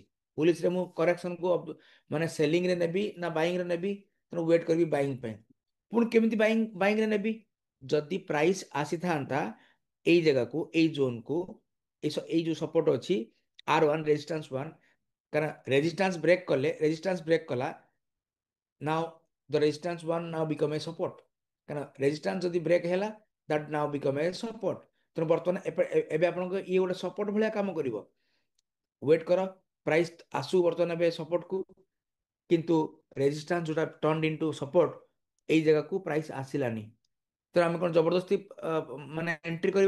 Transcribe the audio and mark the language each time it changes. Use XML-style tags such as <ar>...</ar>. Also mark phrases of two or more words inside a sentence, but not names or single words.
<or>ବୁଲିଶରେ ମୁଁ କରେକ୍ସନକୁ ମାନେ ସେଲିଂରେ ନେବି ନା ବାଇଂରେ ନେବି? ତେଣୁ ୱେଟ୍ କରିବି ବାଇଂ ପାଇଁ। ପୁଣି କେମିତି ବାଇଂରେ ନେବି? ଯଦି ପ୍ରାଇସ୍ ଆସିଥାନ୍ତା ଏଇ ଜାଗାକୁ, ଏଇ ଜୋନକୁ, ଏଇ ଯୋଉ ସପୋର୍ଟ ଅଛି R1 ରେଜିଷ୍ଟାନ୍ସ 1, କାରଣ</or> <en>resistance break</en> <or>କଲା,</or> <en>now the resistance 1 now become a support,</en> <or>କାରଣ ରେଜିଷ୍ଟାନ୍ସ ଯଦି ବ୍ରେକ୍ ହେଲା</or> <en>that now become a support।</en> <or>ତେଣୁ ବର୍ତ୍ତମାନ ଏବେ ଆପଣଙ୍କ ଇଏ ଗୋଟେ ସପୋର୍ଟ ଭଳିଆ କାମ କରିବ। ୱେଟ୍ କର, ପ୍ରାଇସ୍ ଆସୁ ବର୍ତ୍ତମାନ ଏବେ ସପୋର୍ଟକୁ, କିନ୍ତୁ ରେଜିଷ୍ଟାନ୍ସ ଯୋଉଟା</or> <en>turn into support,</en> <or>ଏଇ ଜାଗାକୁ ପ୍ରାଇସ୍ ଆସିଲାନି। ତ ଆମେ କଣ ଜବରଦସ୍ତି ମାନେ ଏଣ୍ଟ୍ରି କରିବା?</or>